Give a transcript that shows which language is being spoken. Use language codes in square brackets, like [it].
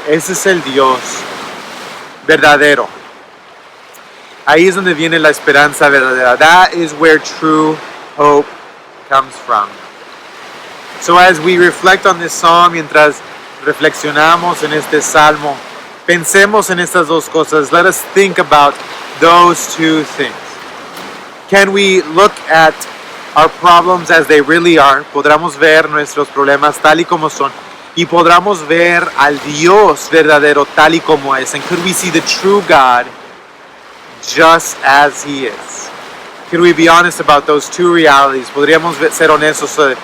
[es] Ese es el Dios verdadero. Ahí es donde viene la esperanza verdadera. [en] That is where true hope comes from. So as we reflect on this psalm, [es] mientras reflexionamos en este salmo, pensemos en estas dos cosas. [en] Let us think about those two things. Can we look at our problems as they really are? [es] Podremos ver nuestros problemas tal y como son. Y podremos ver al Dios verdadero tal y como es. [en] And could we see the true God just as He is? Could we be honest about those two realities? [es] Podríamos ser honestos